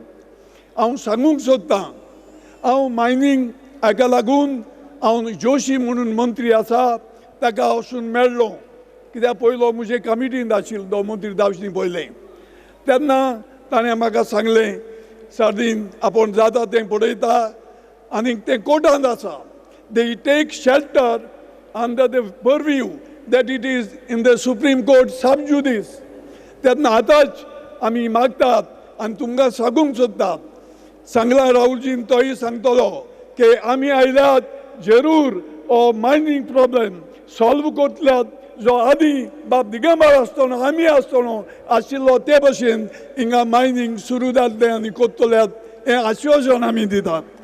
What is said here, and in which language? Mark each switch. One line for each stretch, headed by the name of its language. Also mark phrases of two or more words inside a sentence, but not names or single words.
Konkani: हांव सांगूंक सोदतां, हांव मायनींग हाका लागून हांव जोशी म्हणून मंत्री आसा ताका वचून मेळ्ळो, कित्याक पयलो म्हजे कमिटींत आशिल्लो मंत्री जावचे पयलें. तेन्ना ताणें म्हाका सांगलें, सार्दीन आपूण जाता तें पळयता आनी तें कोर्टांत आसा.
English: They take shelter under the purview that it is in the Supreme Court sub judice.
Konkani: तेन्ना आतांच आमी मागतात आनी तुमकां सांगूंक सोदतात, सांगला राहुलजीन तोय सांगतलो की आमी आयल्यात जरूर हो
English: mining problem
Konkani: सॉल्व करतल्यात, जो आदीं बाब दिगंबर आसतना आमी आसतना आशिल्लो ते भशेन हिंगा मायनींग सुरू जातलें आनी करतल्यात, हें आश्वासन आमी दितात.